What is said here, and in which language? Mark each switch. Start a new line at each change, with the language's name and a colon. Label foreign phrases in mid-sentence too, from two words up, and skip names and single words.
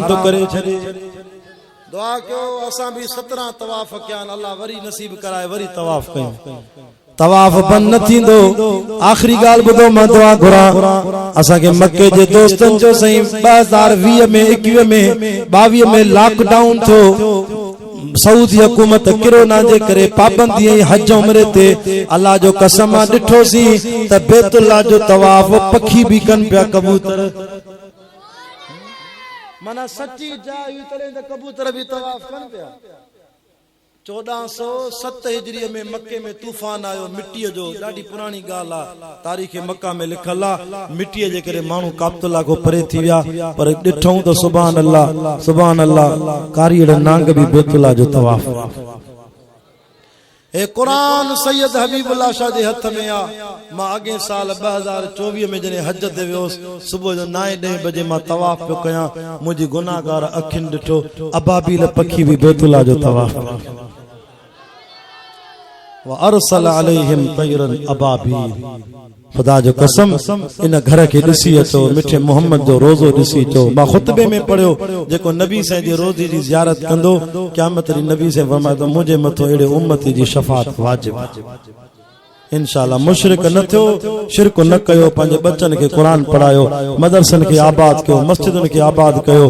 Sindhi: तो करे छड़े दुआ कयो असा भी 17 तवाफ कया अल्लाह वरी नसीब कराए वरी तवाफ कयो तवाफ बंद न थींदो आखिरी गाल बुधो मां दुआ घुरा असा के मक्के जे दोस्तन जो सही 2020 में 21 में 22 में लॉकडाउन थो सऊदी हुकूमत कोरोना जे करे पाबंदी हज उम्रे ते अल्लाह जो कसम डिठो सी त बैतुल्लाह जो तवाफ पखी भी कन पिया कबूतर माना सच्ची जाय तले त कबूतर भी तवाफ कन पिया 1407 हिजरी में मक्के में तूफान आयो मिट्टी जो ॾाढी पुरानी गाल आ तारीख़ मक्का में लिखल आ मिट्टी जे करे मानू काबतुल्लाह को परे थी विया पर ॾिठऊं तो
Arabic: سبحان الله
Sindhi: कारीड़ नांग भी बैतुल्लाह जो तवाफ ए कुरान सैयद हबीबुल्लाह शाह जे हथ में आ मां अगे साल 2024 में जने हज ते वियोस सुबह जो 9-10 बजे मां तवाफ पे कया मुजी गुनाहगार अखिन ॾिठो अबाबील पखी भी बैतुल्लाह जो तवाफ
Arabic: وأرسل عليهم طيرا أبابيل.
Sindhi: खुदा जो कसम इन घर के ॾिसी अचो, मिठे मोहम्मद जो रोज़ो ॾिसी अचो। मां खुतबे में पढ़ियो जेको नबी साईं जे रोज़े जी ज़ियारत कंदो क़यामत ॾींहुं नबी साईं फरमायो मुंहिंजे मथो अहिड़े उम्मती जी शफ़ाअत वाजिब आहे। इंशाअल्लाह मुशरिक न थियो, शिरक न कयो, पंहिंजे बच्चन के कुरान पढ़ायो, मदरसन के आबाद कयो, मस्जिदन के आबाद कयो।